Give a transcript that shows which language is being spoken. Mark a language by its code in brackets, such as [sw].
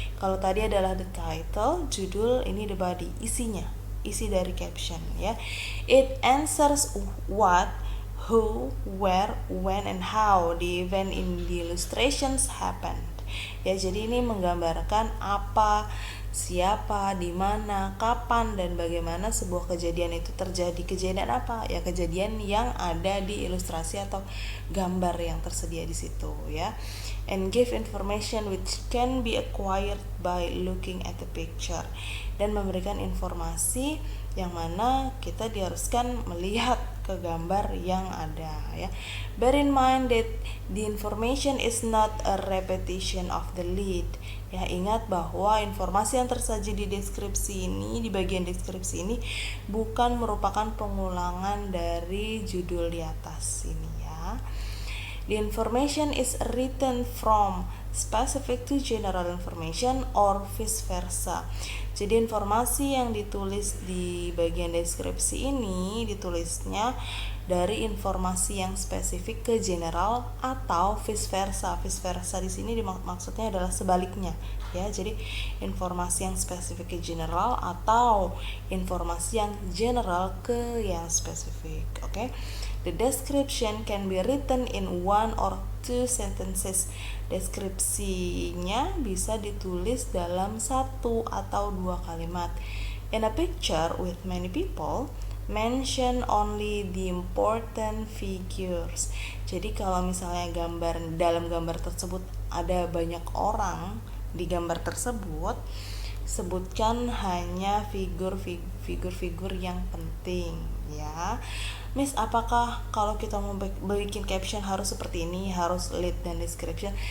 [id] Kalau tadi adalah the title, judul, ini the body, isinya, isi dari caption, ya. [en] It answers what, who, where, when, and how the event in the illustrations happened. [id] Ya, jadi ini menggambarkan apa, siapa, di mana, kapan, dan bagaimana sebuah kejadian itu terjadi. Kejadian apa? Ya, kejadian yang ada di ilustrasi atau gambar yang tersedia di situ, ya. [en] And give information which can be acquired by looking at the picture. [id] Dan memberikan informasi yang mana kita diharuskan melihat ke gambar yang ada, ya. [en] Bear in mind that the information is not a repetition of the lead. [id] Ya, ingat bahwa informasi yang tersaji di deskripsi ini, di bagian deskripsi ini, bukan merupakan pengulangan dari judul di atas ini, ya. [en] The information is written from specific to general information or vice versa. [id] Jadi informasi yang ditulis di bagian deskripsi ini ditulisnya dari informasi yang spesifik ke general atau vice versa. Vice versa di sini maksudnya adalah sebaliknya, ya. Jadi informasi yang spesifik ke general atau informasi yang general ke yang spesifik. Oke. [en] The description can be written in one or two sentences. [id] Deskripsinya bisa ditulis dalam satu atau dua kalimat. [en] In a picture with many people, mention only the important figures. [id] Jadi kalau misalnya dalam gambar tersebut ada banyak orang di gambar tersebut, sebutkan hanya figur-figur yang penting, ya. Miss, apakah kalau kita mau bikin caption harus seperti ini, harus lead dan description?